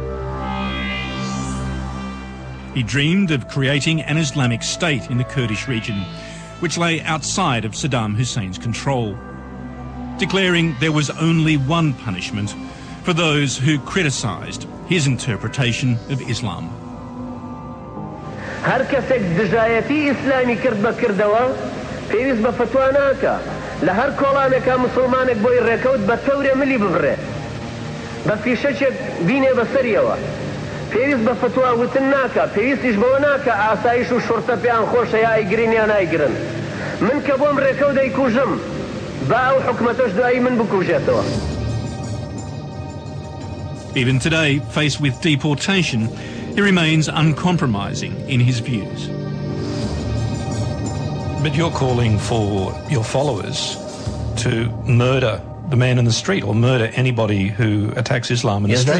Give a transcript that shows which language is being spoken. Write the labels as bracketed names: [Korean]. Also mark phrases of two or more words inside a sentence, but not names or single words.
[English] He dreamed of creating an Islamic state in the Kurdish region, which lay outside of Saddam Hussein's control, declaring there was only one punishment for those who criticised his interpretation of Islam. [Central Kurdish] هر کەسێک دژایەتی ئیسلامی کرد بە کردەوە پێویست بە فتوا ناکە لە هەر کۆڵانێکا مسلمانێک بۆی ڕێکەوت بە تەورێ ملی ببڕێ بە فیشەچێک بینێ بەسەریەوە پێویست بە فتوا وتن ناکە پێویستیش بەوە ناکە ئاسایش و شورتە پێیان خۆشە یا ئەیگرین یا نایگرن من کە بۆم ڕێکەوت دەیکوژم با ئەو حکومەتەش دوایی من بکوژێتەوە. [English] Even today, faced with deportation, he remains uncompromising in his views. But you're calling for your followers to murder the man in the street or murder anybody who attacks Islam in the street.